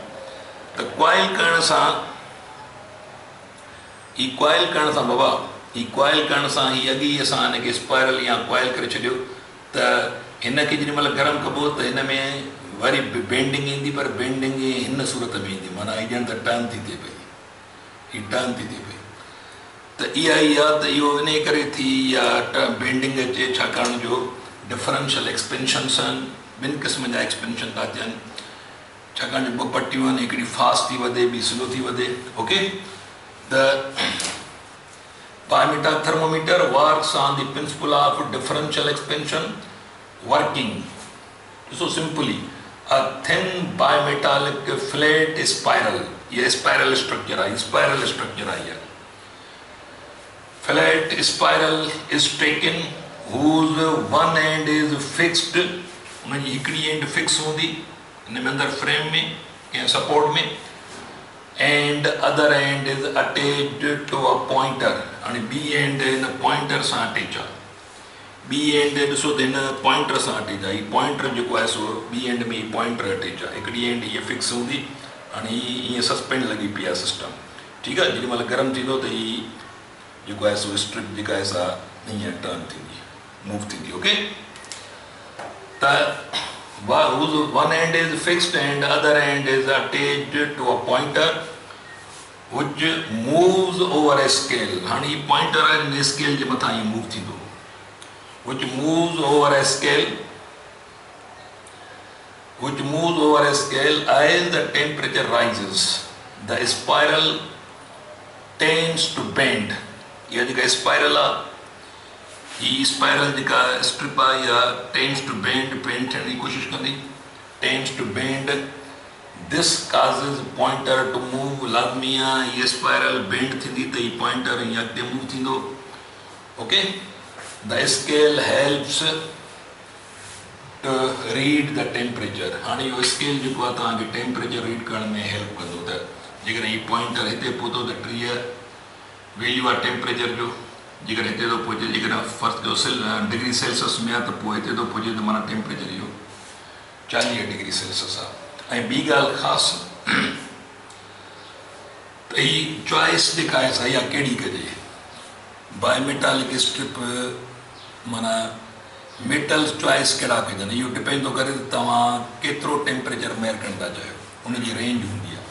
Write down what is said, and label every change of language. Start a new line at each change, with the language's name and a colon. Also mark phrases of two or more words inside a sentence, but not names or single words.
Sindhi: त क्वाइल करण सां हीअ अॻी असां हिनखे स्पाइरल या क्वाइल करे छॾियो त हिनखे जेॾी महिल गरम कबो त हिन में वरी बेंडिंग ईंदी, पर बेंडिंग हिन सूरत में ईंदी, माना हीअ ॼण त टर्न थी थिए पई, हीअ टर्न थी थिए पई। त इहा ई आहे त इहो इन करे थी या बेंडिंग अचे, छाकाणि जो
English: differential expansions
Sindhi: आहिनि, ॿिनि क़िस्म जा एक्सपेंशन था थियनि, छाकाणि जो ॿ पटियूं आहिनि, हिकिड़ी फास्ट थी वधे ॿी स्लो थी वधे।
English: ओके, त bimetallic thermometer works on the principle of differential expansion working. So simply, a thin bimetallic flat spiral, ये spiral structure है, spiral structure है। Flat spiral is taken whose one end is fixed,
Sindhi: उनकी हिकड़ी
English: end fix
Sindhi: होंदी इन में अंदर frame में या support में,
English: and other end is attached to a pointer, and B end in a pointer
Sindhi: सां अटैच आहे। B end ॾिसो त हिन पॉइंटर सां अटैच आहे, हीअ पॉइंटर जेको आहे सो B end में हीअ पॉइंटर अटैच आहे, हिकिड़ी एंड हीअ फिक्स हूंदी, हाणे हीअ हीअं सस्पेंड लॻी पई आहे सिस्टम, ठीकु आहे। जेॾी महिल गरम थींदो त हीअ जेको आहे सो स्ट्रिप जेका आहे सा हीअं टर्न थींदी, मूव थींदी।
English: ओके, त whose one end is fixed and other end is attached to a pointer which moves over a scale।
Sindhi: हाणे ही pointer आहे स्केल जे मथां ही मूव थींदो,
English: which moves over a scale as the temperature rises the spiral tends to bend।
Sindhi: या जेका स्पाइरल आहे, ही स्पाइरल जेका स्ट्रिप आहे या
English: tends to bend
Sindhi: थियण जी कोशिश कंदी,
English: tends to bend। this causes pointer to move।
Sindhi: लाज़मी आहे हीअ स्पाइरल बेंड थींदी त ही पॉइंटर हीअं अॻिते मूव थींदो।
English: Okay, the scale helps to read the temperature.
Sindhi: हाणे इहो स्केल जेको आहे तव्हांखे टेम्परेचर रीड करण में हेल्प कंदो। त जेकॾहिं हीउ पॉइंटर हिते पहुतो त 30 वैल्यू आहे टेम्परेचर जो, जेकॾहिं हिते थो पहुचे, जेकॾहिं फर्स्ट जो
English: degree Celsius
Sindhi: में आहे त पोइ हिते थो पहुचे त माना टेम्परेचर इहो 40
English: degree Celsius
Sindhi: आहे। ऐं ॿी ॻाल्हि ख़ासि त ही चॉइस जेका आहे सा इहा कहिड़ी कजे।
English: bimetallic strip
Sindhi: माना
English: metals choice
Sindhi: कहिड़ा कजनि, इहो डिपेंड थो करे त तव्हां केतिरो टेम्परेचर मेयर करणु था चाहियो, उनजी रेंज हूंदी आहे।